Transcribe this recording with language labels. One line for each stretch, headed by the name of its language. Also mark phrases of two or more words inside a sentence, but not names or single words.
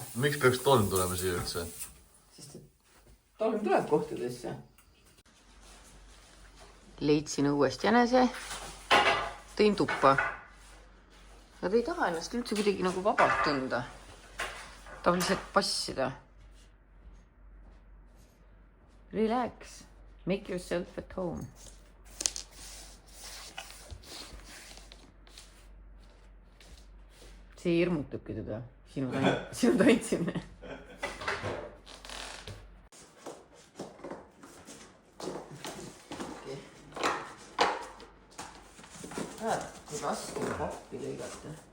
Estonian: Miks peaks tolm tulema siia üldse? Sest et tolm tuleb kohtadesse. Leidsin õuest jänese, tõin tuppa. Nad ei taha ennast üldse kuidagi nagu vabalt tunda. Tahab lihtsalt passida.
English: Relax. Make yourself at home.
Estonian: See hirmutabki teda. Sinu tantsimine. Kui raske on pappi lõigata.